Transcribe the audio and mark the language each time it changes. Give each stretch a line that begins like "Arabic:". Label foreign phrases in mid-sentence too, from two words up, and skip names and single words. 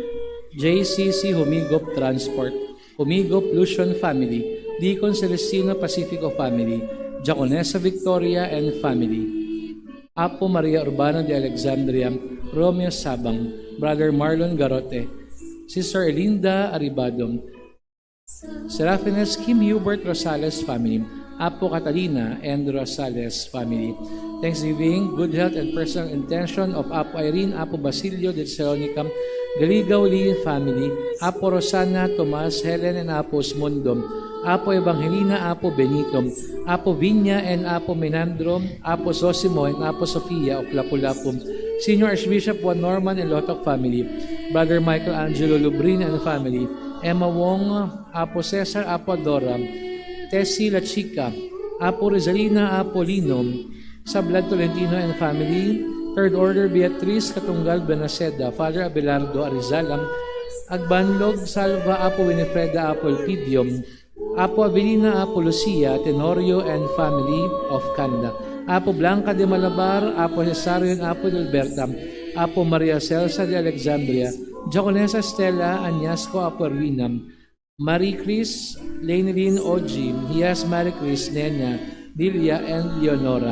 English: JCC Humigop Transport, Humigop Lucian Family, Deacon Celestino Pacifico Family, Diaconessa Victoria and Family, Apo Maria Urbana de Alexandria, Romeo Sabang, Brother Marlon Garote, Sister Elinda Aribado, Serafines Kim Hubert Rosales Family, Apo Catalina and Rosales Family. Thanksgiving, good health and personal intention of Apo Irene, Apo Basilio de Salonica, Galigaw Lee Family, Apo Rosana, Tomas, Helen and Apo Osmundo, Apo Evangelina, Apo Benito, Apo Vinya and Apo Menandro, Apo Sosimo and Apo Sofia of Lapu-Lapu, Senior Archbishop Juan Norman and Lotok Family, Brother Michael Angelo Lubrin and family, Emma Wong, Apo Cesar, Apo Dora, Tessie La Chica, Apo Rizalina, Apo Lino, Sablad Tolentino and family, Third Order Beatriz Katunggal Benaceda, Father Abelardo Arizalam, Agbanlog Salva, Apo Winifreda, Apo Elpidio, Apo Avelina, Apo Lucia, Tenorio and family of Canada, Apo Blanca de Malabar, Apo Cesario and Apo Delberta, Apo Maria Celsa de Alexandria, Diaconessa Stella Añasco, Apo Erwina, Marie Chris, Lainelin Oji, Hias Marie Chris, Nenya, Lilia, and Leonora.